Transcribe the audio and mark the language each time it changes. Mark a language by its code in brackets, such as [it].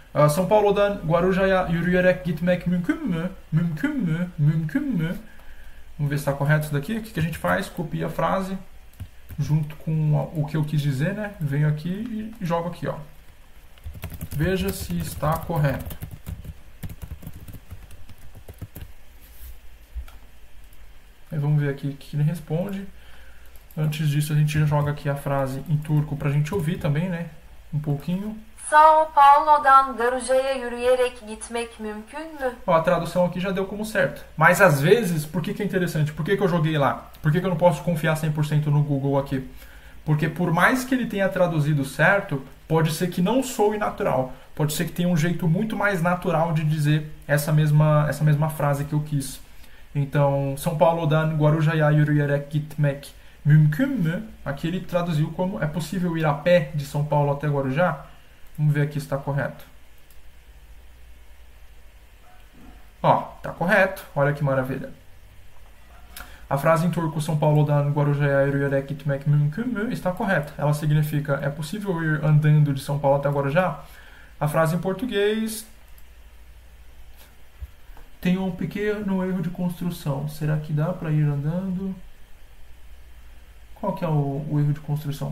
[tr] São Paulo'dan Guaruja'ya yürüyerek gitmek mümkün mü? Mümkün mü? Mümkün mü? [pt] Vamos ver se está correto isso daqui. O que a gente faz? Copia a frase junto com o que eu quis dizer, né? Venho aqui e jogo aqui, ó. Veja se está correto. Aí vamos ver aqui o que ele responde. Antes disso, a gente já joga aqui a frase em turco pra gente ouvir também, né? Um pouquinho. [tr] São Paulo'dan Daruja'ya yürüyerek gitmek mümkün mü? [pt] Ó, a tradução aqui já deu como certo. Mas às vezes, por que é interessante? Por que eu joguei lá? Por que eu não posso confiar 100% no Google aqui? Porque por mais que ele tenha traduzido certo, pode ser que não soe natural. Pode ser que tenha um jeito muito mais natural de dizer essa mesma frase que eu quis. [tr] Então, São Paulo'dan Guaruja'ya yürüyerek gitmek mümkün mü? [pt] Aqui ele traduziu como é possível ir a pé de São Paulo até Guarujá? Vamos ver aqui se está correto. Ó, está correto. Olha que maravilha. A frase em turco [tr] São Paulo'dan Guaruja'ya yürüyerek gitmek mümkün mü? [pt] Está correta. Ela significa é possível ir andando de São Paulo até Guarujá? A frase em português tem um pequeno erro de construção. Será que dá para ir andando? Qual que é o erro de construção?